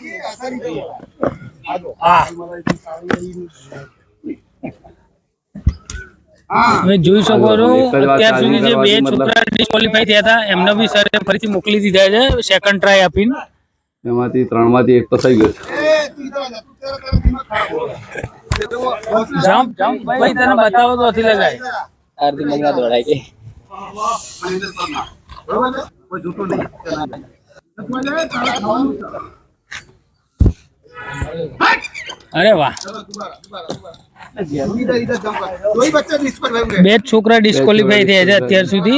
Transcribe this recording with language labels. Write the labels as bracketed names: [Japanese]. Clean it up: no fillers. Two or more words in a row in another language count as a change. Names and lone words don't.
[Gujarati] તમે જોઈ શકો છો અત્યાર સુધી જે 2 છોકરા ડિસ્ક્વોલિફાય થયા હતા એમને બી સર ફરીથી મોકલી દીધા છે સેકન્ડ ટ્રાય આપીને. એમાંથી 3 માંથી 1 તો થઈ ગયો. જમ્પ ભાઈ તને બતાવો તો નથી લગાય. [Hindi] हार्दिक मंगला दौड़ाई के [Gujarati] અરે વાહ, 2 છોકરા ડિસ્ક્વોલિફાય થયા છે અત્યાર સુધી.